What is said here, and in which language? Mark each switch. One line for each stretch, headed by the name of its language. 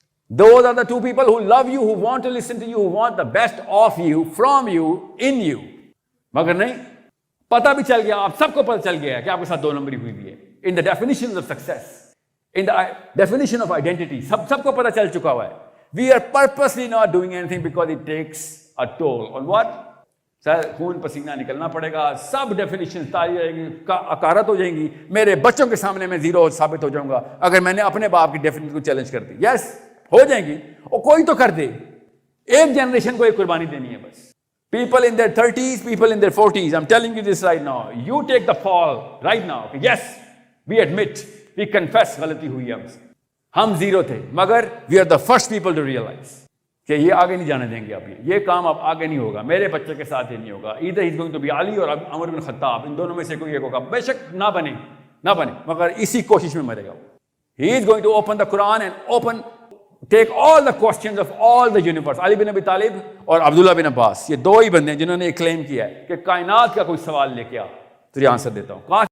English: Those are the two people who love you, who want to listen to you, who want the best of you, from you, in you.
Urdu: مگر نہیں, پتہ بھی چل گیا, آپ سب کو پتہ چل گیا کہ آپ کے ساتھ 2 نمبری ہوئی بھی ہے.
English: In the definitions of success, in the definition of identity,
Urdu: سب کو پتہ چل چکا ہوا ہے.
English: We are purposely not doing anything because it takes a toll on what?
Urdu: سر خون پسینہ نکلنا پڑے گا, سب ڈیفینیشن تاری رہیں گی, اکارت ہو جائیں گی, میرے بچوں کے سامنے میں زیرو ثابت ہو جاؤں گا اگر میں نے اپنے باپ کی ڈیفینیشن کو چیلنج کر دی. یس ہو جائیں گی, اور کوئی تو کر دے. ایک جنریشن کو ایک قربانی دینی ہے بس.
English: People in their 30s, people in their 40s, I'm telling you this right now. You take the fall right now. Yes, we admit, we confess
Urdu: غلطی ہوئی ہے ہم سے, ہم زیرو تھے, مگر
English: we are the first people to realize
Urdu: کہ یہ آگے نہیں جانے دیں گے. اب یہ کام اب آگے نہیں ہوگا, میرے بچے کے ساتھ یہ نہیں ہوگا.
English: either he's going to be
Urdu: علی اور عمر بن خطاب, ان دونوں میں سے کوئی ایک ہوگا. بے شک نہ بنے مگر اسی کوشش میں مرے گا.
English: he is going to open the Quran and take all the questions of all the universe.
Urdu: علی بن ابی طالب اور عبداللہ بن عباس, یہ 2 ہی بندے ہیں جنہوں نے یہ کلیم کیا ہے کہ کائنات کا کوئی سوال لے کے آ, تو یہ آنسر دیتا ہوں.